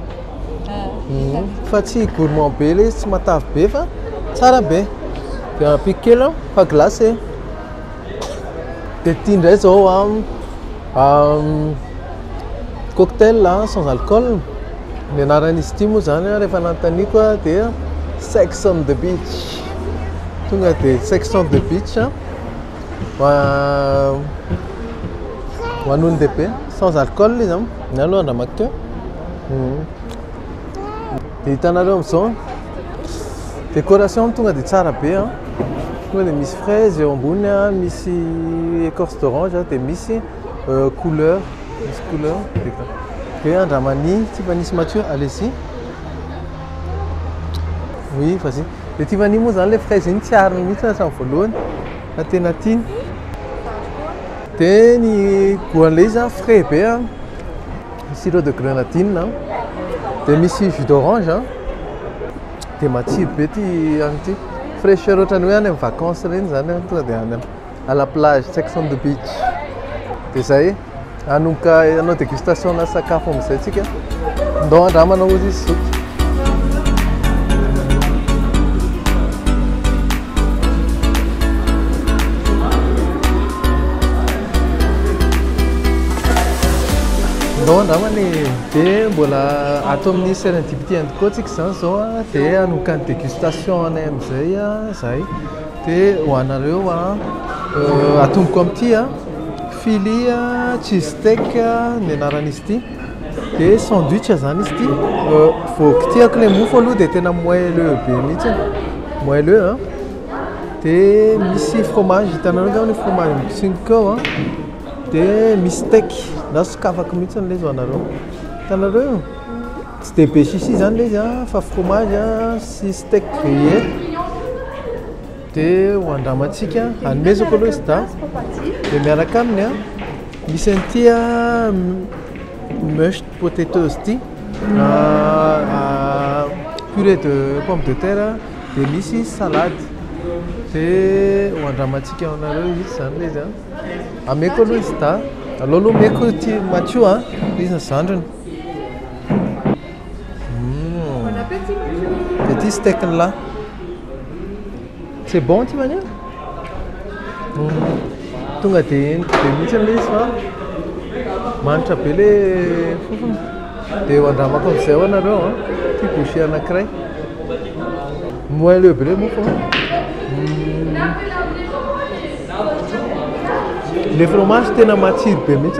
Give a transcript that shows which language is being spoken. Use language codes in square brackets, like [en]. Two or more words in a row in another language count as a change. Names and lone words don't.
[mg] Fa tsy gourmand be le izy, tsy matavy be fa tsara be. Dia pique kely fa glacé. Dia ity ndray zao [fr] cocktail sans alcool. [mg] Ny anaran'izy ity moa zany rehefa nanontaniako dia [en] Sex on the beach. [mg] Tonga dia [en] Sex on the beach [mg] ho an'olon dehibe [fr] sans alcool [mg] izy ny aloha andramako teo. Dia hitanareo amin'izao décoration tonga dia tsara be tonga dia misy fraise eo ambony misy [fr] écorce d'orange [mg] dia misy couleur dia andramany Tivanisy Mathieu allez-y. [fr] Oui, vas-y. [mg] Dia ty vanio moa zany le fraise iny tsy arina mihitsy hatramin'ny voalohany fa tena tiany. Dia ny goût-n'ilay izy a frais be a, [fr] sirop de grenadine [mg] a, dia misy [fr] jus d'orange [mg] a, dia matsiro be ty any ty. Fraîcheur ohatrany hoe any amin'ny vacances reny zany a, tonga dia any [fr] à la plage, section de beach. [mg] Dia zay hanomboka hanao dégustation na sakafo amin'izay tsika. Ndao andramana ozy izy zoky. Ndao andramany dia mbola ato amin'ny serendipity antokoatsika zany zao a, dia hanomboka ny dégustation anay amin'izay a zay. Dia ho anareo a atomboko amin'ity a [en] fili cheese steak [mg] ny anaran'izy ity. Dia sandwich zany izy ity. Vao kitihako ilay mofo aloha dia tena moelleux be mihitsy, moelleux a. Dia misy fromage, hitanareo angamba ny fromage mitsingika ao a. Dia misy steak na sokafako mihitsy ilay zao anareo. Hitanareo tsy dia be sisi zany ilay izy a, fa fromage a sy [fr] steak grillé. [mg] Dia ho andramantsika hanomezako aloha izy da. Dia miaraka aminy a misy an'ity a [en] mashed potatoes [mg] ity, [fr] purée de pomme de terre, [mg] dia misy salade. Dia ho andramantsika anareo izy zany ilay izy a. Ameko aloha izy da. Aloha meko ty matsio a, izy ny zandriny. Dia ty steak-ny lahy. [fr] C'est bon [mg] ty mania? Tonga dia be mihitsy ilay izy fa manitra be ilay fofony. Dia ho andramako amin'izay ho anareo a, ty bouchée anankiray. Moelleux be ilay mofo a. Le fromage tena matsiro be mihitsy.